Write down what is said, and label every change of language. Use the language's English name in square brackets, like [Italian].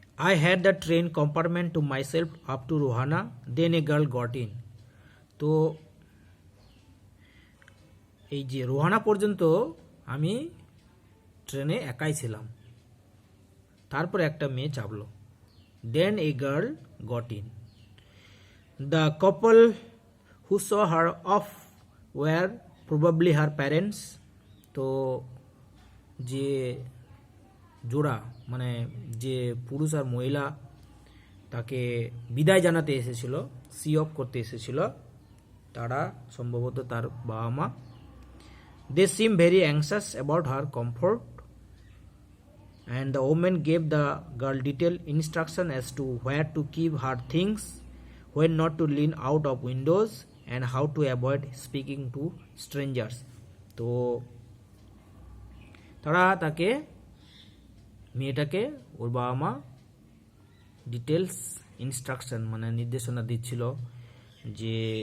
[English] I had the train compartment to myself up to Rohana, then a girl got in. [Bangla] তো এই যে রোহানা পর্যন্ত আমি ট্রেনে একাই ছিলাম, তারপর একটা মেয়ে চাপলো। [English] Then a girl got in. The couple who saw her off were probably her parents. [Bangla] তো যে জোড়া, মানে যে পুরুষ আর মহিলা তাকে বিদায় জানাতে এসেছিল, সি অফ করতে এসেছিল, তারা সম্ভবত তার বাবা মা। [English] They seem very anxious about her comfort and the woman gave the girl detailed instruction as to where to keep her things, when not to lean out of windows, and how to avoid speaking to strangers. [Bangla] তো তারা তাকে, মেয়েটাকে, ওর বাবা মা details instruction মানে নির্দেশনা দিচ্ছিল যে